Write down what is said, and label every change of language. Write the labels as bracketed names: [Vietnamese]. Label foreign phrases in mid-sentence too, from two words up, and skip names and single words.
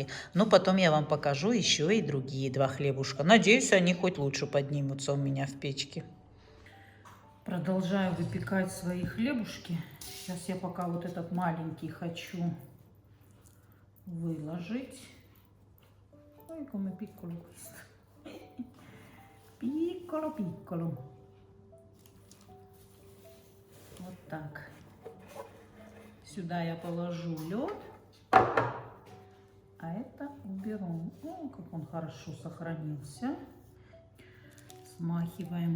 [Russian] Но потом я вам покажу еще и другие два хлебушка. Надеюсь, они хоть лучше поднимутся у меня в печке. Продолжаю выпекать свои хлебушки. Сейчас я пока вот этот маленький хочу выложить. Ой, [Italian] come piccolo questo. piccolo-piccolo. [Russian] Вот так. Сюда я положу лед, а это уберу. О, как он хорошо сохранился. Смахиваем.